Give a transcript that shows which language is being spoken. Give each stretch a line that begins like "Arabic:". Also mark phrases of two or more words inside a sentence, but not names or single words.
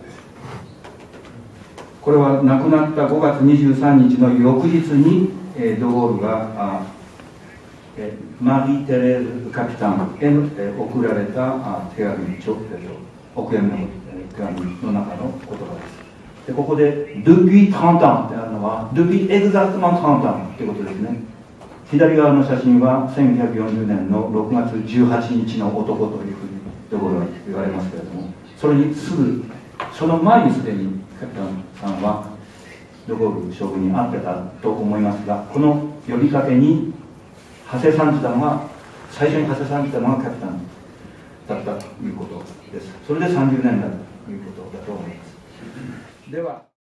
Japanese: これは亡くなった5月23日の翌日にドゴールがマリー・テレーズ・カピタンへ送られた手紙、お悔やみの手紙の中の言葉です。でここで、
French: depuis 30 ans
Japanese: ってあるのは、
French: depuis exactement 30 ans
Japanese: ってことですね。左側の写真は1940年の6月18日の男というふうにドゴールは言われますけれども、それにすぐ、その前にすでにカピタンさんはドゴール将軍に会ってたと思いますが、この呼びかけに最初に派生さんじたのがカピタンだったということです。それで30年だということだと思います。では